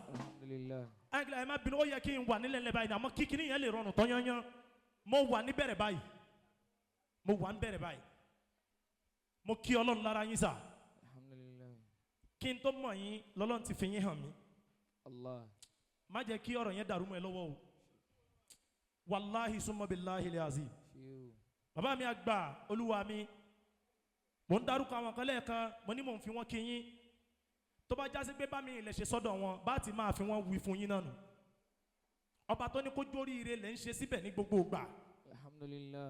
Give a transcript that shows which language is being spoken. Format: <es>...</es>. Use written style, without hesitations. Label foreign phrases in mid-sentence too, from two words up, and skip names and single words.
<yo>Àyìnkìláì má bínú ó yẹ kí n wà nílẹ̀ lẹ́ báyìí àmọ́ kíkiní yẹn lè rọrùn tán yányán. Mo wà níbẹ̀rẹ̀ báyìí. Mo wà níbẹ̀rẹ̀ báyìí. Mo kí Ọlọ́run lára yín sà. Kí n tó mọ̀ yín lọ́lọ́run ti fi yín hàn mí. Má jẹ́ kí ọ̀rọ̀ yẹn dàrú mọ́ ẹ lọ́wọ́ o.</yo> <ar>والله ثم بالله العظيم.</ar> <yo>Bàbá mi àgbà olúwa mi. Mo ń dárúkọ àwọn kan lẹ́ẹ̀kan mo ní mò ń fi wọ́n kí yín. Tó bá jásí pé bá mi ilẹ̀ ṣe sọ́dọ̀ wọn bá ti máa fi wọ́n wí fún yín náà nù. Ọba tó ní kó jóríire lẹ́ ń ṣe síbẹ̀ ní gbogbo ìgbà. Alhamdulillah.</yo>